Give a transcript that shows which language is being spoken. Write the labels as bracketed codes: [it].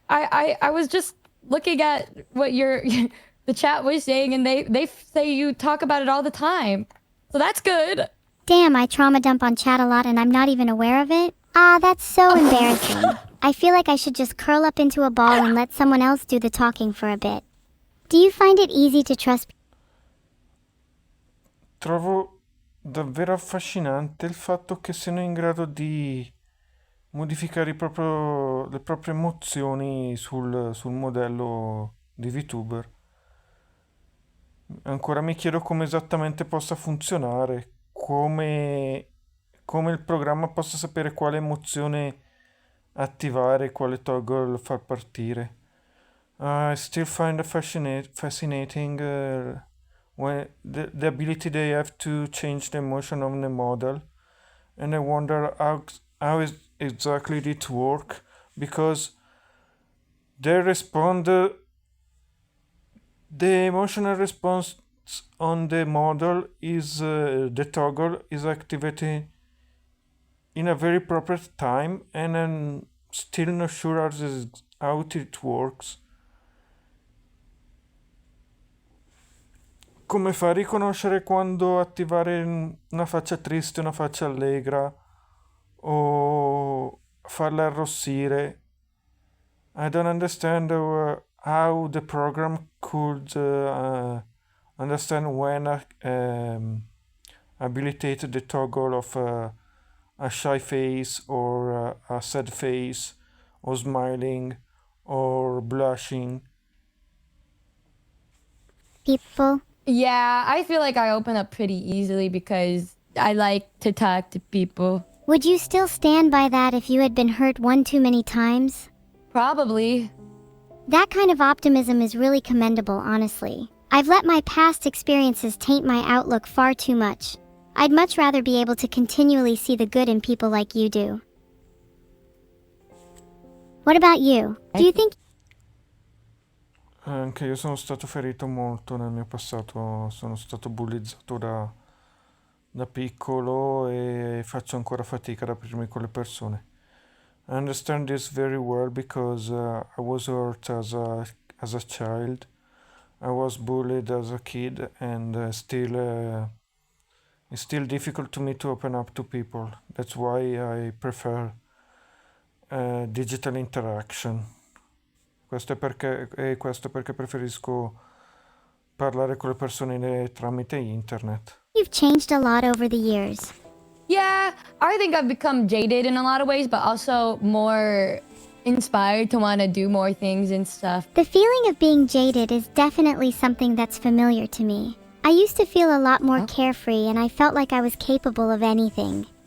[en] I was just looking at what your the chat was saying, and they say you talk about it all the time. So that's good. Damn, I trauma dump on chat a lot and I'm not even aware of it? Ah, that's so embarrassing. I feel like I should just curl up into a ball and let someone else do the talking for a bit. Do you find it easy to trust [it] Trovo davvero affascinante il fatto che siano in grado di modificare le proprie emozioni sul modello di VTuber. Ancora mi chiedo come esattamente possa funzionare, come il programma possa sapere quale emozione attivare e quale toggle far partire. [en] I still find it fascinating when the ability they have to change the emotion of the model, and I wonder exactly it work because they respond. The emotional response on the model is the toggle is activated in a very proper time, and I'm still not sure how it works. [it] Come fa a riconoscere quando attivare una faccia triste, una faccia allegra o farla arrossire? [en] I don't understand how the program could understand when habilitate the toggle of a shy face or a sad face or smiling or blushing. people? Yeah, I feel like I open up pretty easily because I like to talk to people. Would you still stand by that if you had been hurt one too many times? Probably. That kind of optimism is really commendable, honestly. I've let my past experiences taint my outlook far too much. I'd much rather be able to continually see the good in people like you do. What about you? Do you think [it] Anche io sono stato ferito molto nel mio passato, sono stato bullizzato da piccolo e faccio ancora fatica ad aprirmi con le persone. [en] I understand this very well because I was hurt as a child. I was bullied as a kid, and it's still difficult to me to open up to people. That's why I prefer digital interaction. [it] Questo è perché preferisco parlare con le persone tramite internet. [en] you've changed a lot over the years? Yeah, I think I've become jaded in a lot of ways, but also more inspired to want to do more things and stuff. The feeling of being jaded is definitely something that's familiar to me. I used to feel a lot more carefree and I felt like I was capable of anything.